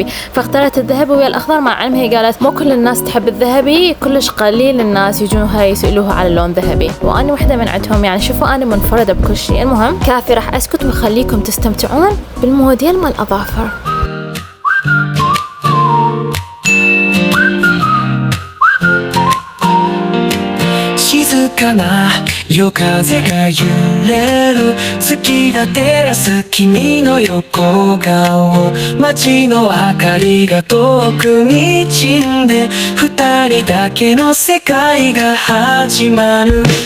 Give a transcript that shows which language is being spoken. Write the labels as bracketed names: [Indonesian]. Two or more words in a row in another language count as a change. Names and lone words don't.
[Arabic] فاختارت الذهبي ويا الاخضر، مع علم هي قالت مو كل الناس تحب الذهبي، كلش قليل الناس يجوها يسالوها على اللون ذهبي، وانا وحده من عندهم. يعني شوفوا انا منفرده بكل شيء. المهم كافي راح اسكت واخليكم تستمتعون بالموديل مال الاظافر. [Japanese] 静かな夜風が揺れる月が照らす君の横顔街の明かりが遠くに散んで二人だけの世界が始まる